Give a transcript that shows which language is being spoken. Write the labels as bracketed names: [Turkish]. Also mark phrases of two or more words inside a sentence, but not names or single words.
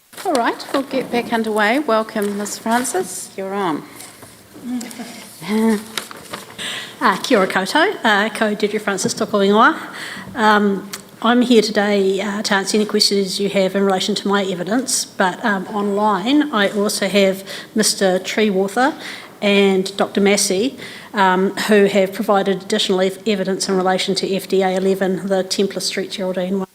[English] All right, we'll get back underway. Welcome, Ms Francis. You're on. [Māori] Kia ora koutou, ko Deirdre Francis toko ingoa. [English] I'm here today to answer any questions you have in relation to my evidence, but online I also have Mr Treewater and Dr Massey, who have provided additional evidence in relation to FDA 11, the Templar Street Geraldine one.